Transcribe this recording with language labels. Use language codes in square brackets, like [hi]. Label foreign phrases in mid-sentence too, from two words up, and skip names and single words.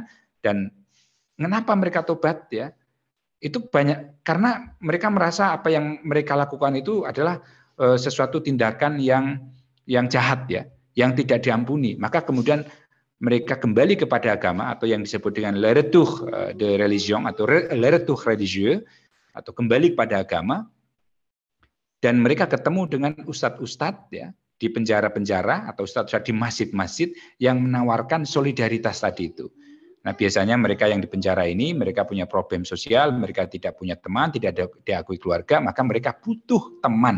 [id] Dan kenapa mereka tobat ya? Itu banyak karena mereka merasa apa yang mereka lakukan itu adalah sesuatu tindakan yang jahat ya, yang tidak diampuni. Maka kemudian mereka kembali kepada agama atau yang disebut dengan [fr] le retour de religion [id] atau [fr] le retour religieux [id] atau kembali kepada agama, dan mereka ketemu dengan ustadz-ustadz ya di penjara-penjara atau ustadz-ustadz di masjid-masjid yang menawarkan solidaritas tadi itu. Nah, biasanya mereka yang di penjara ini mereka punya problem sosial, mereka tidak punya teman, tidak diakui keluarga, maka mereka butuh teman.